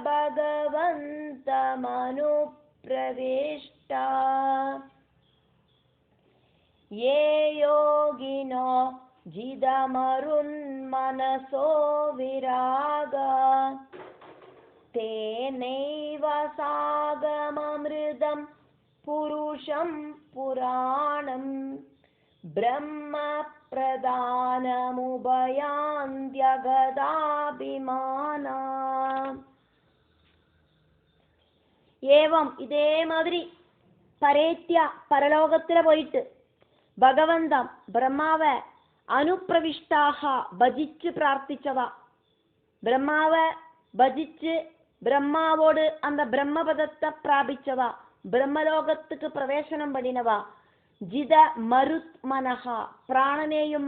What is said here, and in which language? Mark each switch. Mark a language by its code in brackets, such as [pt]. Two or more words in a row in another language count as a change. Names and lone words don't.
[sa] भगवन्तमनुप्रविष्टा ये योगिनो जिदमरुन्मनसो विरागा तेनैव सागममृतं पुरुषं पुराणं ब्रह्म प्रदानमुभयान्त्यगदाभिमाना. [ta] ஏவம் இதே மாதிரி பரேத்யா பரலோகத்துல போயிட்டு பகவந்தம் பிரம்மாவை அனுப்பிரவிஷ்டாக பஜிச்சு பிரார்த்திச்சவா, பிரம்மாவை பஜிச்சு பிரம்மாவோடு அந்த பிரம்மபதத்தை பிராபிச்சவா, பிரம்மலோகத்துக்கு பிரவேசனம் பண்ணினவா, [sa] जित मरुत् मनसः [ta] பிராணனையும்